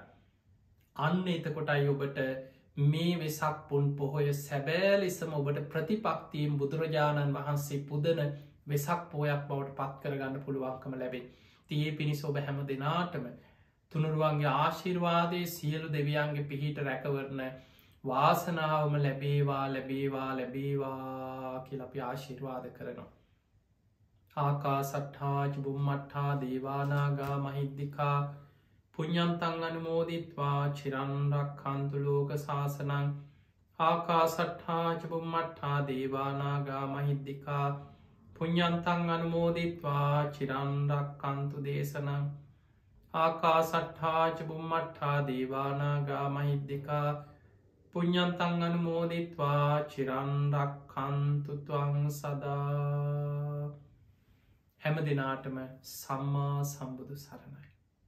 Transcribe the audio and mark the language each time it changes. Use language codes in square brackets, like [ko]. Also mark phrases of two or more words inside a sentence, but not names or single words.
[si] අන්න එතකොටයි ඔබට මේ වෙසක් පුන් පොහොය සැබෑ ලෙසම ඔබට ප්‍රතිපක්තියෙන් බුදුරජාණන් වහන්සේ පුදන වෙසක් පෝයක් බවට පත් කරගන්න පුළුවන්කම ලැබේ. තියේ පිණිස ඔබ හැම දෙනාටම තුනුරුවන්ගේ ආශිර්වාදය සියලු දෙවියන්ගේ පිහිට රැකවරණ වාසනාවම ලැබේවා ලැබේවා ලැබේවා කියල අපි ආශිර්වාද කරනවා. [pi] ආකා සට්හාජ බුම්මට්හා දේවානාගා මහිද්දිකා පුඤ්ඤන්තං අනුමෝදිත්වා චිරන් රක්ඛන්තු ලෝක සාසනං ආකාසට්ඨා ච බුම්මට්ඨා දේවානාගා මහිද්దికා පුඤ්ඤන්තං අනුමෝදිත්වා චිරන් රක්ඛන්තු දේශනං ආකාසට්ඨා ච බුම්මට්ඨා දේවානාගා මහිද්దికා පුඤ්ඤන්තං අනුමෝදිත්වා චිරන් රක්ඛන්තු ත්වං සදා. [si] හැම දිනාටම සම්මා සම්බුදු සරණයි.